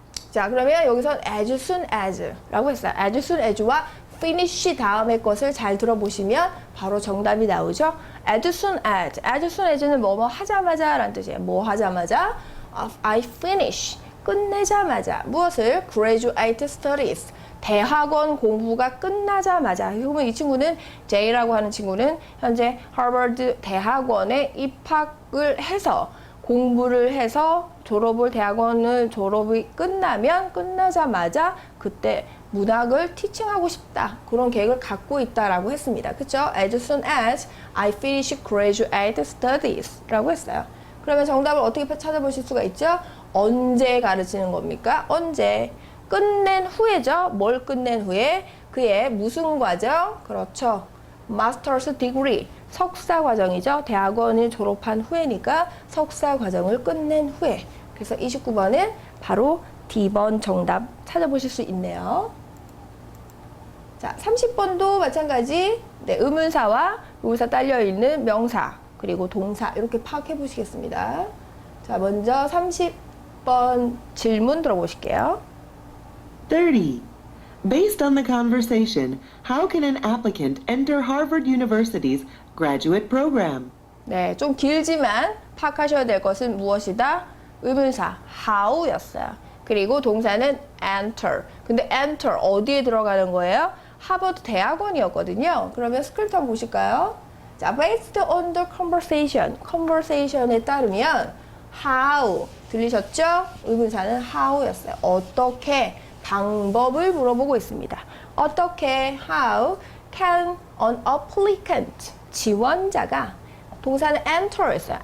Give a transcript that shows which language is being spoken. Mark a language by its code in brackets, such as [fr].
[ko] 자, 그러면 여기선 [en] as soon as [ko] 라고 했어요. as soon as와 finish 다음에 것을 잘 들어보시면 바로 정답이 나오죠. as soon as는 뭐뭐 하자마자 라는 뜻이에요. 뭐 하자마자 [en] I finish [ko] 끝내자마자 무엇을? [en] graduate studies [ko] 대학원 공부가 끝나자마자. 그러면 이 친구는 J라고 하는 친구는 현재 하버드 대학원에 입학을 해서 공부를 해서 대학원을 졸업이 끝나자마자 그때 문학을 티칭하고 싶다. 그런 계획을 갖고 있다라고 했습니다. 그쵸? [en] As soon as I finish graduate studies [ko] 라고 했어요. 그러면 정답을 어떻게 찾아보실 수가 있죠? 언제 가르치는 겁니까? 언제? 끝낸 후에죠. 뭘 끝낸 후에? 그의 무슨 과정? 그렇죠. 마스터스 디그리. 석사 과정이죠. 대학원을 졸업한 후에니까 석사 과정을 끝낸 후에. 그래서 29번은 바로 D번 정답 찾아보실 수 있네요. 자, 30번도 마찬가지. 네, 의문사와 의문사 딸려있는 명사 그리고 동사 이렇게 파악해 보시겠습니다. 자, 먼저 30번 질문 들어보실게요. [en] 30. Based on the conversation, how can an applicant enter Harvard University's graduate program? [ko] 네, 좀 길지만 파악하셔야 될 것은 무엇이다? 의문사 how였어요. 그리고 동사는 enter. 근데 enter 어디에 들어가는 거예요? 하버드 대학원이었거든요. 그러면 스크립트 한번 보실까요? 자, [en] based on the conversation에 [ko] 따르면 how 들리셨죠? 의문사는 how였어요. 어떻게 방법을 물어보고 있습니다. 어떻게 [en] how can an applicant [ko] 지원자가 동사는 enter였어요.